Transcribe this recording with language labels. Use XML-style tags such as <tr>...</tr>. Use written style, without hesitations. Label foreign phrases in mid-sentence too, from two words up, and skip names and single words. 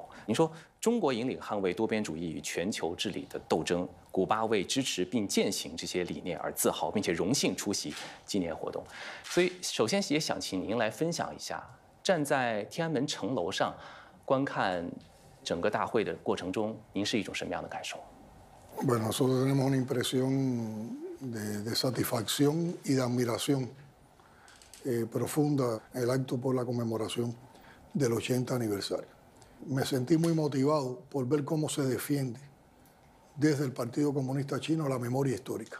<zh>您说，中国引领捍卫多边主义与全球治理的斗争，古巴为支持并践行这些理念而自豪，并且荣幸出席纪念活动。所以，首先也想请您来分享一下，站在天安门城楼上 观看整个大会的过程中，您是一种什么样的感受？</zh> <es>Bueno, nosotros tenemos una impresión de satisfacción y de admiración profunda en el acto por la conmemoración del 80 aniversario. Me sentí muy motivado por ver cómo se defiende desde el Partido Comunista Chino la memoria histórica.</es>